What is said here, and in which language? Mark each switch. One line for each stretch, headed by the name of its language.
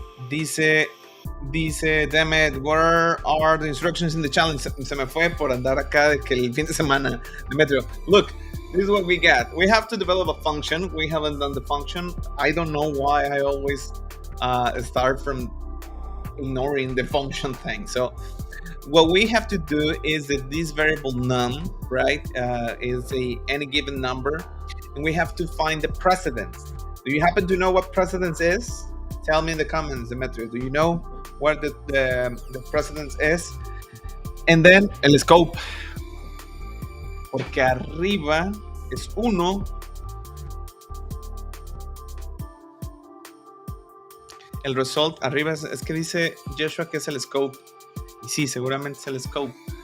English: Dice, Demet, what are the instructions in the challenge?
Spanish: Se me fue por andar acá de que el fin de semana.
English: Demetrio, look, this is what we got. We have to develop a function. We haven't done the function. I don't know why I always start from ignoring the function thing. So what we have to do is that this variable num, right, is any given number, and we have to find the precedence. Do you happen to know what precedence is? Tell me in the comments, Demetrio. Do you know what the precedence is? And then
Spanish: el scope, porque arriba es 1. El result arriba es que dice Joshua que es el scope. Y sí, seguramente es el scope.